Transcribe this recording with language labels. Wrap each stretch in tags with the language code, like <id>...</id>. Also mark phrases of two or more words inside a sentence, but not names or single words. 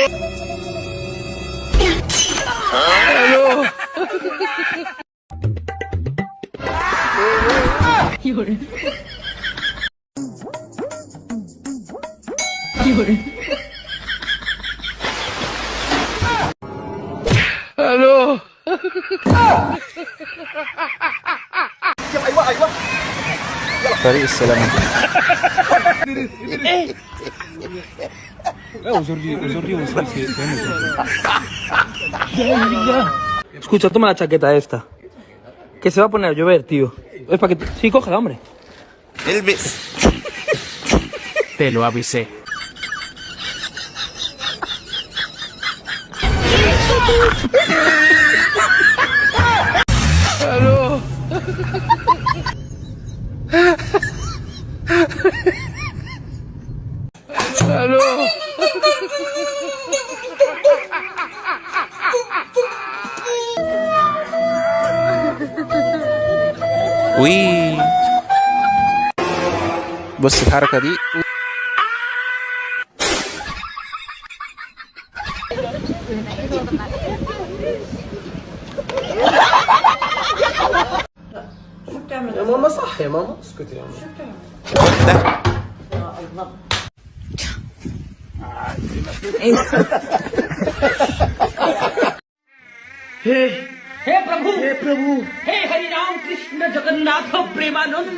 <ar>الو الو ايوه طريق السلامة.</ar> <es>Escucha, toma la chaqueta esta. Que se va a poner a llover, tío. Es para que... Sí, cógela, hombre.</es> <ar>البس.</ar> <es>Te lo avisé. ¡Aló! ¡Aló!</es> <ar>وي بص الحركة دي. يا ماما صح يا ماما اسكتي يا ماما. خد ده.</ar> <hi>हे प्रभु हे हरि राम कृष्ण जगन्नाथ प्रेमानंद.</hi>